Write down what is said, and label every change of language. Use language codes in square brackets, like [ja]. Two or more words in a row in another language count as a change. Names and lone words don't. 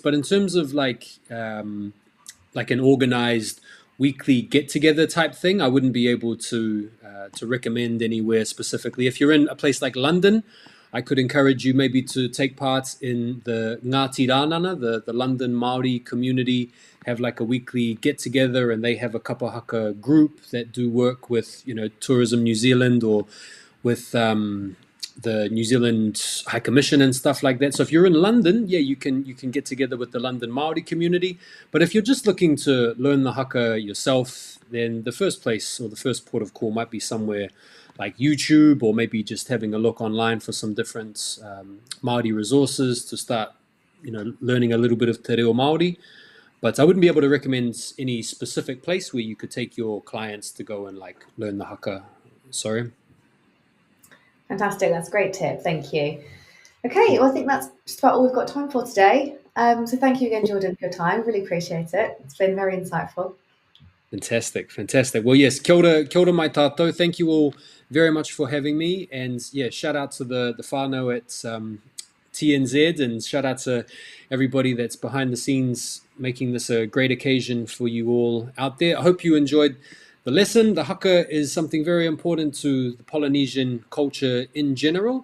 [en] But in terms of like an organized weekly get-together type thing, I wouldn't be able to recommend anywhere specifically. If you're in a place like London, I could encourage you maybe to take part in the Ngāti Rānana, the London Māori community have like a weekly get-together, and they have a [mi] kapa haka [en] group that do work with Tourism New Zealand or with the New Zealand High Commission and stuff like that. So if you're in London, yeah, you can get together with the London Māori community. But if you're just looking to learn the haka yourself, then the first place or the first port of call might be somewhere like YouTube, or maybe just having a look online for some different Māori resources to start, learning a little bit of [mi] te reo Māori. [en] But I wouldn't be able to recommend any specific place where you could take your clients to go and like learn the haka. Sorry. Fantastic. That's a great tip. Thank you. Okay. Well, I think that's just about all we've got time for today. So thank you again, Jordan, for your time. Really appreciate it. It's been very insightful. Fantastic. Well, yes, [mi] kia ora mai tātou. [en] Thank you all very much for having me. And yeah, shout out to the whānau at TNZ, and shout out to everybody that's behind the scenes making this a great occasion for you all out there. I hope you enjoyed the lesson. The haka is something very important to the Polynesian culture in general.